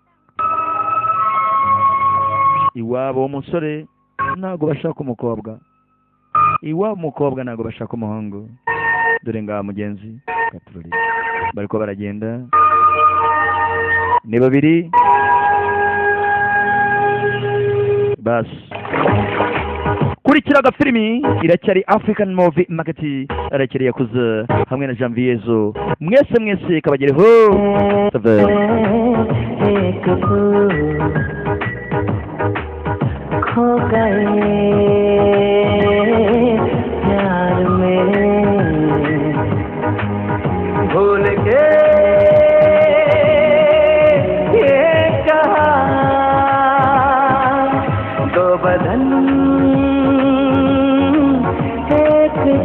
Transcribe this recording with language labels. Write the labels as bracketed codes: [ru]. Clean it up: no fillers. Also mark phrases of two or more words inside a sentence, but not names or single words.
[rw] iwabo w'umusore ntabwo bashaka umukobwa iwabo umukobwa ntabwo bashaka umuhungu dore ngaha mugenzi gatururi bariko baragenda ni babiri basi kurikira agafilimi iracyari African Movie Market arakiri yakuze hamwe na Janviezo mwese kabagereho [hi] खो गए प्यार में भूल के ये कहा दो बदन एक